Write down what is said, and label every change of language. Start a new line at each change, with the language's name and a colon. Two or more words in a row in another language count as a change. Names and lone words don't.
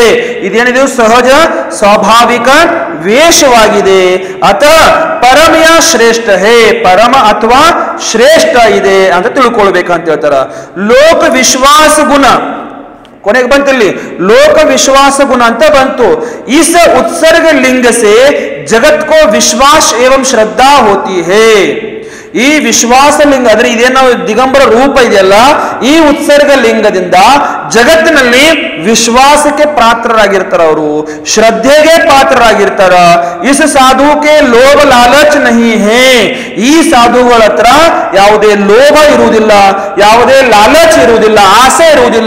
Kannada: ಇದೇನಿದೆ ಸಹಜ ಸ್ವಾಭಾವಿಕ ವೇಷವಾಗಿದೆ. ಅಥವಾ ಪರಮಯ ಶ್ರೇಷ್ಠ ಹೇ. ಪರಮ ಅಥವಾ ಶ್ರೇಷ್ಠ ಇದೆ ಅಂತ ತಿಳ್ಕೊಳ್ಬೇಕಂತ ಹೇಳ್ತಾರ. ಲೋಕ ವಿಶ್ವಾಸ ಗುಣ ಕೊನೆಗೆ ಬಂತಲ್ಲಿ ಲೋಕ ವಿಶ್ವಾಸ ಗುಣ ಅಂತ ಬಂತು.
Hindi: इस उत्सर्ग लिंग से जगत को विश्वास एवं श्रद्धा होती है.
Kannada: ಈ ವಿಶ್ವಾಸ ಲಿಂಗ ಅಂದ್ರೆ ಇದೇನೋ ದಿಗಂಬರ ರೂಪ ಇದೆಯಲ್ಲ, ಈ ಉತ್ಸರ್ಗ ಲಿಂಗದಿಂದ ಜಗತ್ತಿನಲ್ಲಿ ವಿಶ್ವಾಸಕ್ಕೆ ಪಾತ್ರರಾಗಿರ್ತಾರ, ಅವರು ಶ್ರದ್ಧೆಗೆ ಪಾತ್ರರಾಗಿರ್ತಾರ.
Hindi: इस साधु के लोभ लालच नहीं है,
Kannada: ಈ ಸಾಧುಗಳ ಹತ್ರ ಯಾವುದೇ ಲೋಭ ಇರುವುದಿಲ್ಲ, ಯಾವುದೇ ಲಾಲಚ್ ಇರುವುದಿಲ್ಲ, ಆಸೆ ಇರುವುದಿಲ್ಲ.